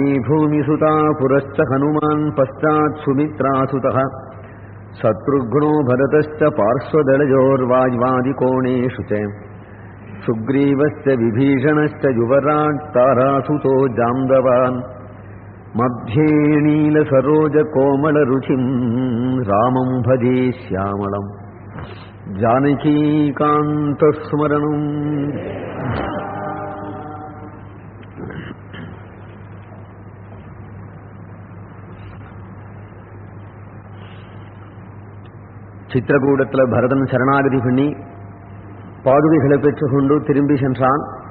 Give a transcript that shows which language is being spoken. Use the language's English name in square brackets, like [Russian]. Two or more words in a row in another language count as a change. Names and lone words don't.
[Sanskrit] भूमिसुता पुरश्च हनुमान् पश्चात् सुमित्रासुतः शत्रुघ्नो भरतश्च पार्श्वदलयोर्वाज्वादिकोणेषु च सुग्रीवश्च विभीषणश्च युवराट् तारासुतो जाम्बवान् मध्ये नीलसरोजकोमलरुचिं रामं भजे श्यामलम् [Tamil] जानकीकान्तस्मरणम् சித்திரகூடத்தில் பரதன் சரணாகதி பண்ணி பாதுகைகளை பெற்றுக்கொண்டு திரும்பி சென்றான்.